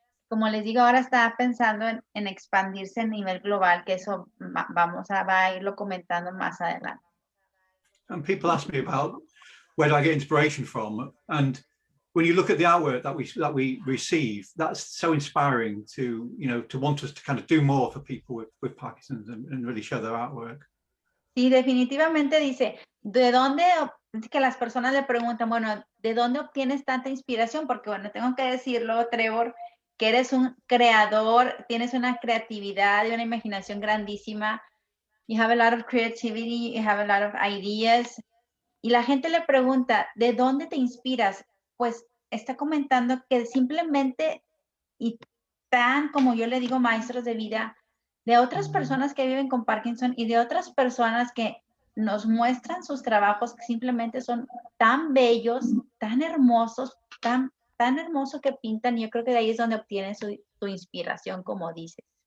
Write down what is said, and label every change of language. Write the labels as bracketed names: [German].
[Spanish] Como les digo, ahora está pensando en expandirse a nivel global, que eso va a irlo comentando más adelante. [English] And people ask me about where do I get inspiration from, and when you look at the artwork that we receive, that's so inspiring to want us to kind of do more for people with Parkinson's and really show their artwork. [Spanish] Sí, definitivamente dice, ¿de dónde? Que las personas le preguntan, bueno, ¿de dónde obtienes tanta inspiración? Porque bueno, tengo que decirlo, Trevor, que eres un creador, tienes una creatividad y una imaginación grandísima. [English] You have a lot of creativity, you have a lot of ideas. [Spanish] Y la gente le pregunta, ¿de dónde te inspiras? Pues está comentando que simplemente, y tan como yo le digo, maestros de vida, de otras personas que viven con Parkinson y de otras personas que nos muestran sus trabajos que simplemente son tan bellos, tan hermosos, tan hermoso que pintan. Y yo creo que de ahí es donde obtiene su inspiración, como dices.